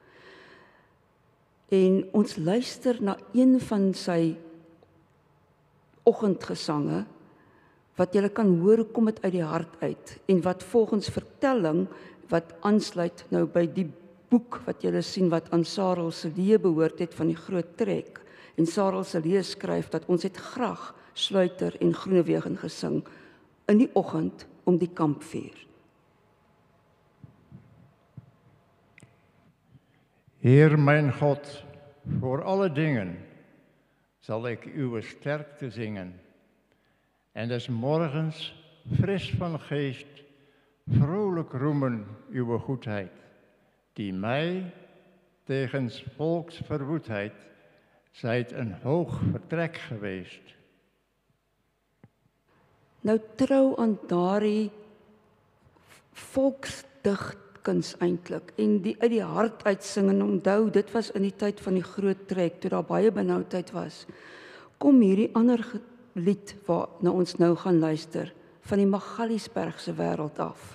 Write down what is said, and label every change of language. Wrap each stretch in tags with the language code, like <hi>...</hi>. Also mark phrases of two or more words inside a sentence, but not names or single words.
<af>En ons luister na een van sy oggendgesange wat jy kan hoor kom dit uit die hart uit en wat volgens vertelling wat aansluit nou by die boek wat julle sien wat aan Sarel Selee behoort het van die groot trek. En Sarel Selee skryf dat ons het graag Sluiter en Groenewegen gesing in die oggend om die kampvuur.</af> <nl>Heer mijn God, voor alle dingen zal ik uw sterkte zingen. En des morgens, fris van geest, vrolijk roemen uw goedheid, die mij tegens volksverwoedheid Zij het een hoog vertrek geweest.</nl> <af>Nou trou aan daardie volksdigkuns eintlik en die uit die hart uitsing en onthou dit was in die tyd van die groot trek toe daar baie benoudheid was. Kom hierdie ander lied waarna ons nou gaan luister van die Magaliesbergse wêreld af.</af>